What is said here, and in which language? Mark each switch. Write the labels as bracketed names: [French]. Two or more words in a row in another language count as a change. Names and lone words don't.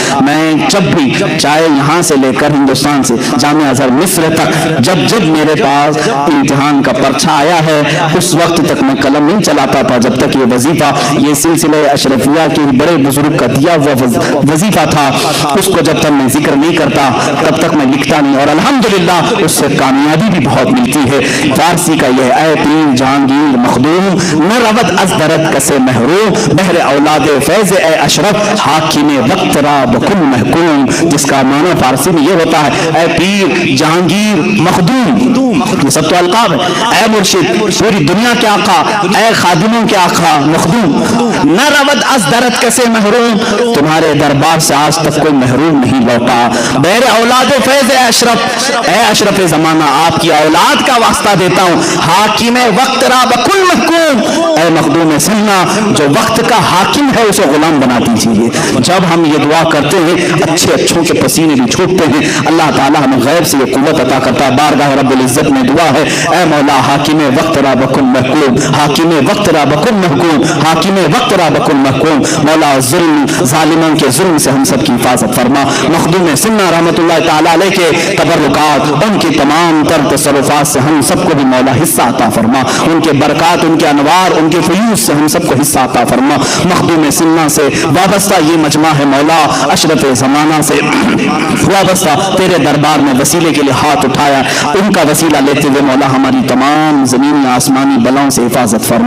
[Urdu] میں جب بھی چاہے یہاں سے لے کر ہندوستان سے جامعہ ازہر مصر تک جب میرے پاس امتحان کا پرچہ آیا ہے اس وقت تک میں قلم نہیں چلاتا تھا جب تک یہ وظیفہ، یہ سلسلہ اشرفیہ کے بڑے بزرگ کا دیا ہوا وظیفہ تھا، اس کو جب تک میں ذکر نہیں کرتا تب تک میں لکھتا نہیں، اور الحمدللہ اس سے کامیابی بھی بہت ملتی ہے۔ فارسی کا یہ [Persian] اے پیر جہانگیر مخدوم نہ رود از درد کسے محروم، بہر اولاد فیض اے اشرف حاکم وقت را بکن محکوم، [Urdu] جس کا معنی فارسی میں یہ ہوتا ہے [Persian] اے پیر جہانگیر مخدوم، [Urdu] یہ سب تو القاب ہے، اے مرشد پوری دنیا کے آقا، اے خادموں کے آقا مخدوم، [Persian] نہ رود از درد کسے محروم، [Urdu] تمہارے دربار سے آج تک کوئی محروم نہیں لوٹا، [Persian] بہر اولاد فیض اے اشرف، [Urdu] اے اشرف زمانہ آپ کی اولاد کا واسطہ دیتا ہوں، [Persian] حاکم وقت را بکن محکوم، [Urdu] اے مخدوم سنہ جو وقت کا حاکم ہے اسے غلام بنا دیجیے۔ جب ہم یہ دعا کرتے ہیں اچھے اچھوں کے پسینے بھی چھوٹتے ہیں، اللہ تعالیٰ ہمیں غیب سے یہ قوت عطا کرتا ہے۔ بارگاہ رب العزت میں دعا ہے اے مولا [Persian] حاکم وقت را بکن محکوم، حاکم وقت را بکن محکوم، حاکم وقت را بکن محکوم، [Urdu] مولا ظلم ظالموں کے ظلم سے ہم سب کی حفاظت فرما۔ مخدوم سنہ رحمۃ اللہ تعالیٰ علیہ کے تبرکات، ان کی تمام تر تصرفات سے ہم سب کو بھی مولا حصہ عطا فرما، ان کے برکات، ان کے انوار، ان کے فیوز سے ہم سب کو حصہ عطا فرما۔ مخدوم سنہ سے وابستہ یہ مجمع ہے مولا، اشرف زمانہ سے وابستہ تیرے دربار میں وسیلے کے لیے ہاتھ اٹھایا، ان کا وسیلہ لیتے ہوئے مولا ہماری تمام زمینی آسمانی بلاؤں سے حفاظت فرما۔